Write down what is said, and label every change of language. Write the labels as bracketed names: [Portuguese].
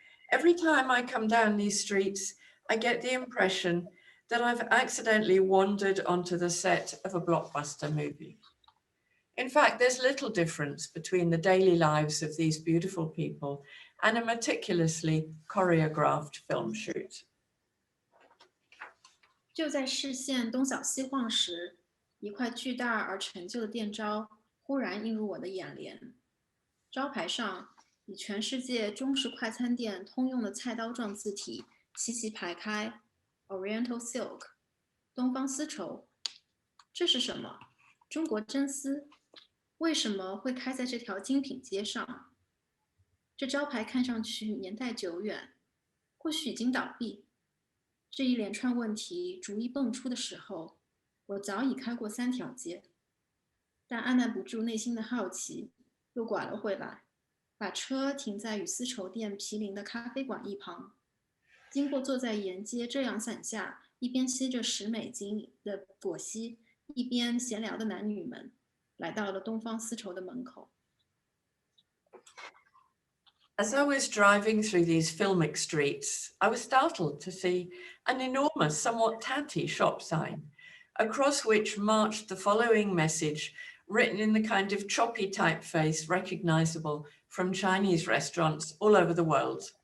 [English] Every time I come down these streets, I get the impression that I've accidentally wandered onto the set of a blockbuster movie. In fact, there's little difference between the daily lives of these beautiful people and a meticulously choreographed film shoot. [Chinese] 就在视线东扫西晃时，一块巨大而陈旧的店招忽然映入我的眼帘。招牌上以全世界中式快餐店通用的菜刀状字体齐齐排开 Oriental Silk 东方丝绸。这是什么？中国真丝？为什么会开在这条精品街上？这招牌看上去年代久远，或许已经倒闭。这一连串问题逐一蹦出的时候，我早已开过3条街，但按捺不住内心的好奇，又拐了回来，把车停在与丝绸店毗邻的咖啡馆一旁。经过坐在沿街遮阳伞下，一边吸着$10的果昔，一边闲聊的男女们，来到了东方丝绸的门口。 [English] As I was driving through these filmic streets, I was startled to see an enormous, somewhat tatty shop sign, across which marched the following message, written in the kind of choppy typeface recognizable from Chinese restaurants all over the world.